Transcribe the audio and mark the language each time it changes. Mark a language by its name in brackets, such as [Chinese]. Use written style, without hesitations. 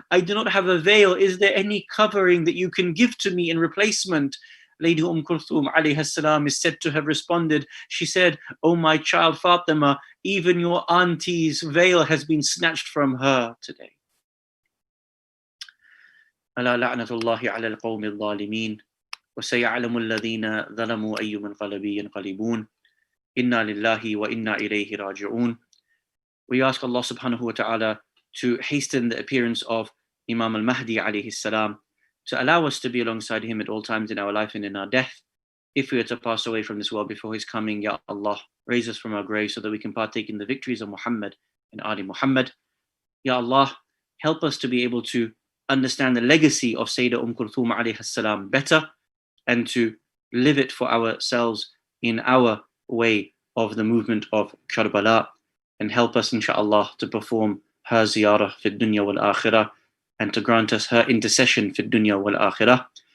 [English] I do not have a veil. Is there any covering that you can give to me in replacement? Lady Kulthum alayhi salam is said to have responded. She said, Oh my child Fatima, even your auntie's veil has been snatched from her today. [Arabic] ألا لعنة الله على القوم الظالمين وسيعلم الذين ظلموا أي منقلب ينقلبون إنا لله وإنا إليه راجعون. [English] We ask Allah subhanahu wa ta'ala to hasten the appearance of Imam Al-Mahdi alayhi salam, to allow us to be alongside him at all times in our life and in our death. If we are to pass away from this world before his coming, Ya Allah, raise us from our grave so that we can partake in the victories of Muhammad and Ali Muhammad. Ya Allah, help us to be able to understand the legacy of Sayyidah Kulthum alayhi salam better and to live it for ourselves in our way of the movement of Kerbala, and help us inshaAllah to perform her ziyarah [Arabic] fi dunya wal akhirah [English] and to grant us her intercession fi dunya wal akhirah.